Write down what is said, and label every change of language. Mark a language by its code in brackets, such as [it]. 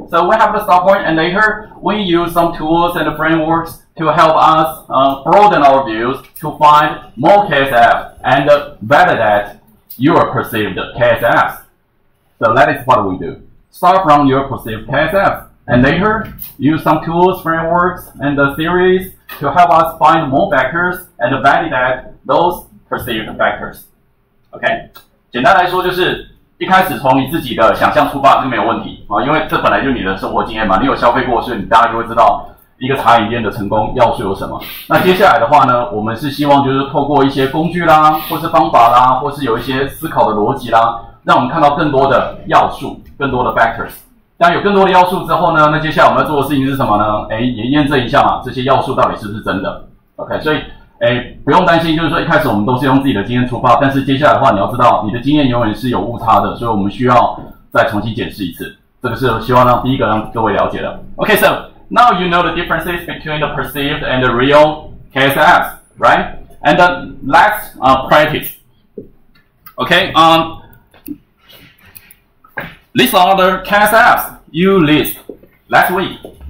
[en] So we have the start point, and later we use some tools and frameworks to help us broaden our views to find more KSF and validate your perceived KSFs. So that is what we do. Start from your perceived KSF, and later use some tools, frameworks, and the theories to help us find more factors and validate those perceived factors. [zh] OK， 简单来说就是一开始从你自己的想象出发是没有问题啊，因为这本来就是你的生活经验嘛，你有消费过，所以你大概就会知道一个茶饮店的成功要素有什么。那接下来的话呢，我们是希望就是透过一些工具啦，或是方法啦，或是有一些思考的逻辑啦，让我们看到更多的要素，更多的 factors。当有更多的要素之后呢，那接下来我们要做的事情是什么呢？也验证一下嘛，这些要素到底是不是真的 ？OK， 所以不用担心，就是说一开始我们都是用自己的经验出发，但是接下来的话，你要知道你的经验永远是有误差的，所以我们需要再重新检视一次。这个是希望让第一个让各位了解的。 [en] Okay, so now you know the differences between the perceived and the real KSFs, right? And let's practice. Okay, these are the KSFs you list last week.